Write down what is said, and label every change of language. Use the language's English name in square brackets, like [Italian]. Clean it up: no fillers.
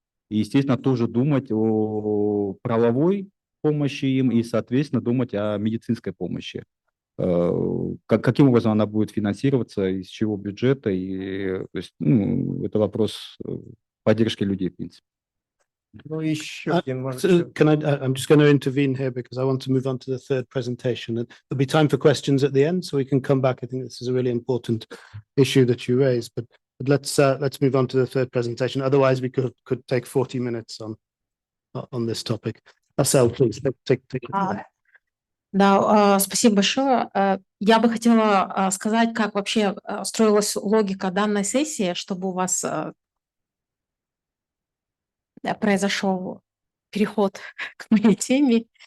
[Russian] И, естественно, тоже думать о правовой помощи им и, соответственно, думать о медицинской помощи. Каким образом она будет финансироваться, из чего бюджета, и, то есть, ну, это вопрос поддержки людей, в принципе. Ну, еще Uh, один, может, [English] So can I'm just going to intervene here because I want to move on to the third presentation. And there'll be time for questions at the end, so we can come back. I think this is a really important issue that you raised. But let's move on to the third presentation. Otherwise, we could take 40 minutes on this topic. Marcel, please take it. [Russian] Да, спасибо большое. Я бы хотела сказать, как вообще строилась логика данной сессии, чтобы у вас произошел переход к моей теме.